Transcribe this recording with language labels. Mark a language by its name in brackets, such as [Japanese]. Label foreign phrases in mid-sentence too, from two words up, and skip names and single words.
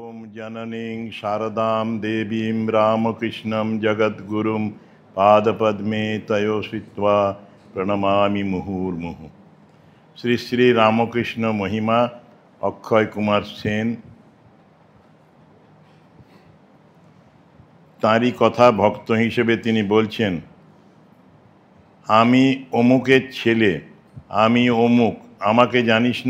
[Sanskrit] जननीं शारदां देवीं रामकृष्णं जगद्गुरुं पादपद्मे तयो श्रित्वा प्रणमामि मुहुर्मुहुः। [Bangla] শ্রী শ্রী রামকৃষ্ণ মহিমা অক্ষয় কুমার সেন। তাঁরই কথা ভক্ত হিসেবে তিনি বলছেন, আমি অমুকের ছেলে, আমি অমুক, আমাকে জানিস না।